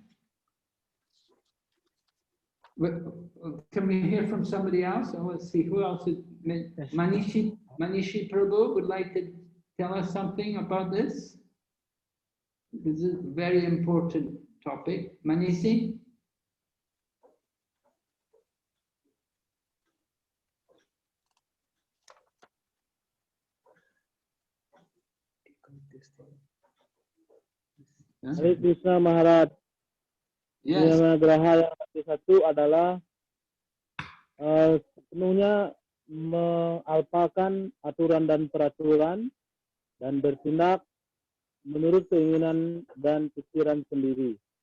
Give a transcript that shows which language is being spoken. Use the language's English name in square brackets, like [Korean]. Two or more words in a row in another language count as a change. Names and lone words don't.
[English] Can we hear from somebody else? Oh, let's see, who else is, Manishi Prabhu would like to tell us something about this? This is a very important topic. Manisi? Hare Krishna Maharaj. Yes. [Indonesian] Nirma Graha yang satu adalah sepenuhnya mengalpakan aturan dan peraturan dan bertindak menurut keinginan dan pikiran sendiri.